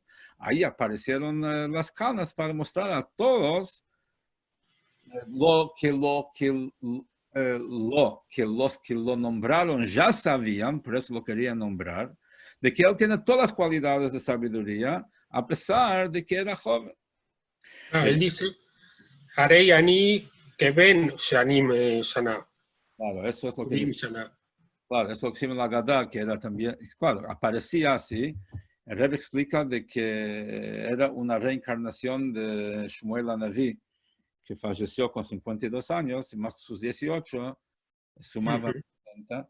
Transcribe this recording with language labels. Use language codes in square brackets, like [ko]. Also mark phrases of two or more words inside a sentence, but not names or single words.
[es] Ahí aparecieron las canas para mostrar a todos los que lo nombraron ya sabían, por eso lo querían nombrar, de que él tiene todas las cualidades de sabiduría, a pesar de que era joven. Él dice, [he] Harei ani keben shanim shana. [es] Claro, eso es lo que dice. Claro, eso es lo que la Gadá, que era también, claro, aparecía así. El Rebbe explica de que era una reencarnación de Shmuel Anaví, que falleció con 52 años, y más sus 18, sumaba 30.